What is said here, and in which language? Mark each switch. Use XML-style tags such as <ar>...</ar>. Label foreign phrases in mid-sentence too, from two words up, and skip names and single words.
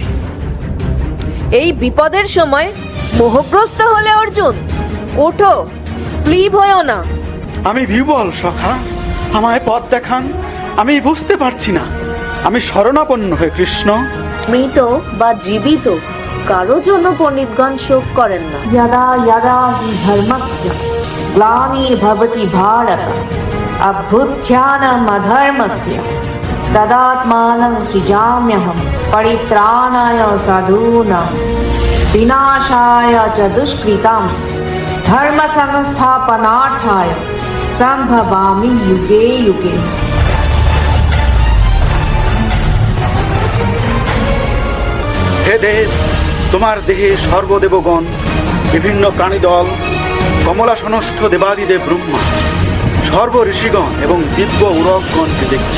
<bn>এই বিপদের সময় মোহগ্রস্ত হলে অর্জুন, ওঠো, ক্লীব হয়েও না। আমি বিবল সখা, আমায় পথ দেখান। আমি বুঝতে পারছি না। আমি শরণাপন্ন হয়ে কৃষ্ণ। মৃত বা জীবিত কারো জন্য পণ্ডিতগণ শোক করেন না।</bn> <sa>यदा यदा हि धर्मस्य ग्लानिर्भवति भारत अभ्युत्थानम् अधर्मस्य तदात्मानं सृजाम्यहं परित्राणाय साधूनां विनाशाय च दुष्कृतां धर्म संस्थापनार्थाय संभवामि युगे युगे।</sa> <bn>হে দেব, তোমার দেহে সর্বদেবগণ, বিভিন্ন প্রাণীদল, কমলাসনস্থ দেবাদিদেব ব্রহ্মা, সর্ব ঋষিগণ এবং দিব্য উরগণকে দেখছি।</bn>